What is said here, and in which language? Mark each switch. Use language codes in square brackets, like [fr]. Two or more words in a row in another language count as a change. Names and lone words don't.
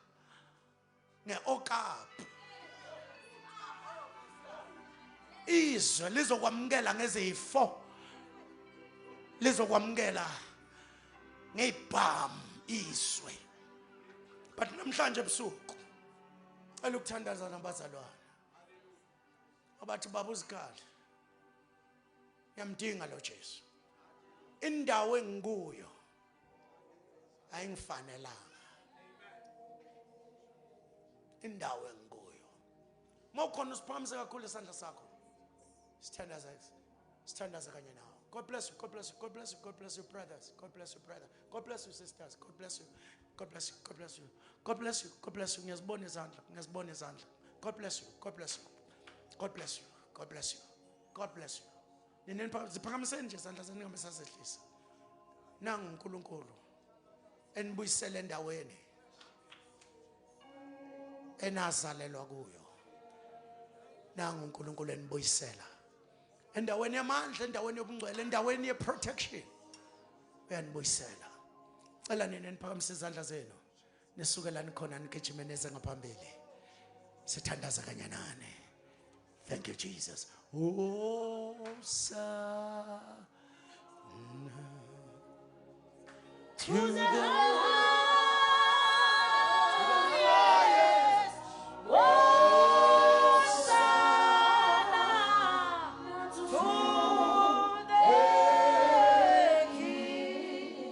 [zu] ngeokapu izwe lizokwamukela ngezifo lizokwamukela ngezibhamu izwe but namhlanje ebusuku cela ukuthandaza nabazalwane abathi baba uzikhali ngiyamdinga lo Jesu indawo engikuyo ayingifanelanga indawo engikuyo mawukhona usiphakamisa kakhulu isandla sakho sithandaza kanye nawe. [en] God bless you, God bless you, God bless you, God bless you brothers, God bless you brother, God bless you sisters, God bless you, God bless you, God bless you, God bless you, God bless you. [zu] Ngiyazibona izandla. [en] God bless you, God bless you, God bless you, God bless you, God bless you. [zu] Nini ziphakamiseni nje izandla zenu ngingamesazehlisa. Nangu uNkulunkulu enibuyisele endaweni enazalelwa kuyo. Nangu uNkulunkulu enibuyisela endaweni yamandla, endaweni yobungcwele, endaweni yeprotection. Uyanibuyisela. Cela nini niphakamise izandla zenu nisukelani khona nigijime neze ngaphambili sithandaza kanye nani. [en] Thank you Jesus. Hosanna to the highest. Hosanna to the King.